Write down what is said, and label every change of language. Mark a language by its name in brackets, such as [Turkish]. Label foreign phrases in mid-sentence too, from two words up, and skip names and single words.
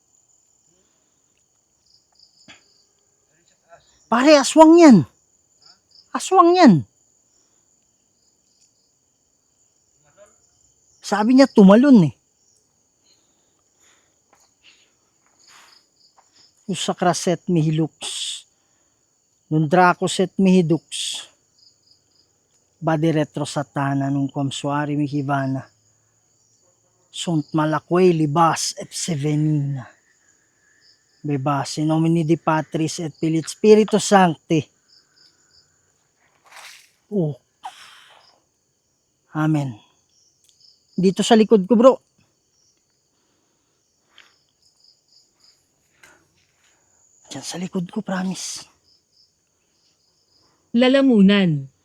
[Filipino] Pare, aswang yan. Aswang yan. Sabi niya tumalon eh. Usakra set mihilux. Nung Draco set mihidux. Badi retro satana nung komsuari mihivana. Sunt malakway libas et sevenina. [Latin] Bebas in nomine di Patris et Filii Spiritus Sancti. Oh. Amen. [Filipino] Dito sa likod ko, bro. Diyan sa likod ko, promise. Lalamunan.